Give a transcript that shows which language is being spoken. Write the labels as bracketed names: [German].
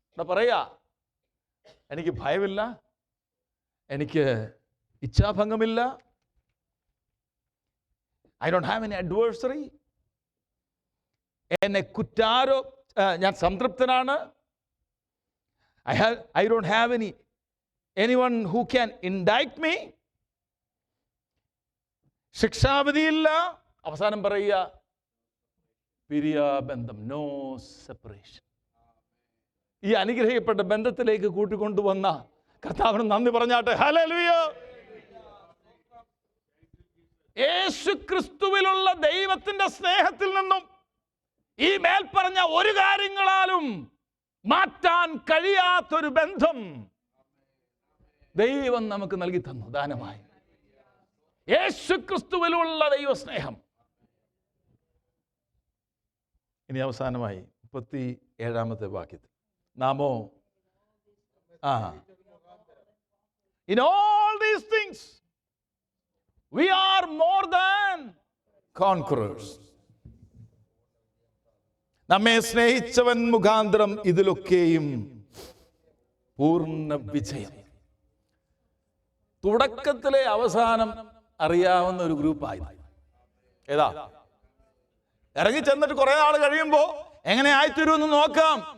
[Malayalam] പറയാ, എനിക്ക് ഭയമില്ല, എനിക്ക് ഇച്ഛാഭംഗമില്ല, I don't have any adversary, എന്നെ കുറ്റാരോ, ഞാൻ സംതൃപ്തനാണ്. [English] I don't have anyone who can indict me. [Malayalam] ശിക്ഷാവിധിയില്ല. അവസാനം പറയുക, പിരിയാബന്ധം, നോ സെപ്പറേഷൻ. ഈ അനുഗ്രഹിക്കപ്പെട്ട ബന്ധത്തിലേക്ക് കൂട്ടിക്കൊണ്ടുവന്ന കർത്താവിന് നന്ദി പറഞ്ഞാട്ടെ. ഹല്ലേലൂയ. യേശുക്രിസ്തുവിലുള്ള ദൈവത്തിന്റെ സ്നേഹത്തിൽ നിന്നും ഈ മേൽപ്പറഞ്ഞ ഒരു കാര്യങ്ങളാലും മാറ്റാൻ കഴിയാത്തൊരു ബന്ധം ദൈവം നമുക്ക് നൽകി തന്നു ദാനമായി. യേശുക്രിസ്തുവിലുള്ള ദൈവസ്നേഹം. ഇനി അവസാനമായി 37-ാമത്തെ വാക്യത്തിൽ നാമോ [English] in all these things we are more than conquerors. [Malayalam] നമ്മെ സ്നേഹിച്ചവൻ മുഖാന്തരം ഇതിലൊക്കെയും പൂർണ്ണ വിജയം. തുടക്കത്തിലെ അവസാനം അറിയാവുന്ന ഒരു ഗ്രൂപ്പായി. ഏതാ? ഇറങ്ങി ചെന്നിട്ട് കുറെ നാൾ കഴിയുമ്പോ എങ്ങനെ ആയിത്തീരുമെന്ന് നോക്കാം.